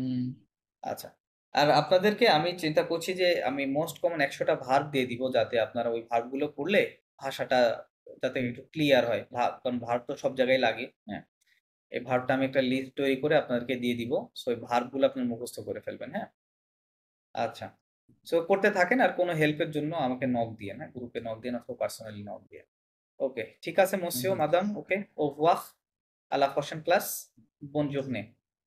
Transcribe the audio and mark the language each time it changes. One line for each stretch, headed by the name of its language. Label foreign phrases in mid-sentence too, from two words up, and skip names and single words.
Bangla: আচ্ছা, আর আপনাদেরকে আমি চিন্তা করছি যে আমি
English: most common
Bangla: 100টা ভার্ব দিয়ে দিব, যাতে আপনারা ওই ভার্ব গুলো পড়লে ভাষাটা যাতে একটু ক্লিয়ার হয়। কারণ ভার্ব তো সব জায়গায় লাগে, হ্যাঁ। এই ভার্বটা আমি একটা লিস্ট তৈরি করে আপনাদেরকে দিয়ে দিব, সো এই ভার্ব গুলো আপনি মুখস্থ করে ফেলবেন, হ্যাঁ। আচ্ছা, সো করতে থাকেন, আর কোনো হেল্পের জন্য আমাকে নক দিয়ে, হ্যাঁ, গ্রুপে নক দিয়ে অথবা পার্সোনালি নক দিয়ে। ওকে, ঠিক আছে
French: monsieur, madame,
Bangla: ওকে,
French: au revoir, à la prochaine classe, bonne journée.